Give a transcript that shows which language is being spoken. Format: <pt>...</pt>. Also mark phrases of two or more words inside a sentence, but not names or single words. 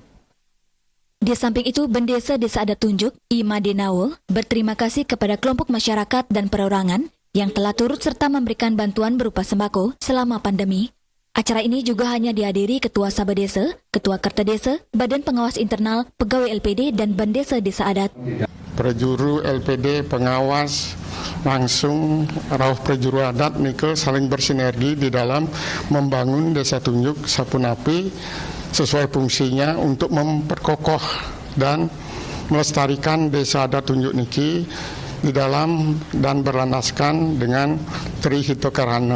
<id>Di samping itu, Bendesa Desa Adat Tunjuk, Ima Denawo, berterima kasih kepada kelompok masyarakat dan perorangan yang telah turut serta memberikan bantuan berupa sembako selama pandemi. Acara ini juga hanya dihadiri Ketua Sabah Desa, Ketua Kerta Desa, Badan Pengawas Internal, Pegawai LPD, dan Bendesa Desa Adat. Prejuru LPD, pengawas, langsung</id> <ban>rauh prejuru</ban> <id>adat Nike saling bersinergi di dalam membangun Desa Tunjuk Sapunapi sesuai fungsinya untuk memperkokoh dan melestarikan Desa Adat Tunjuk Niki di dalam dan berlandaskan dengan Tri Hito Karano.</id>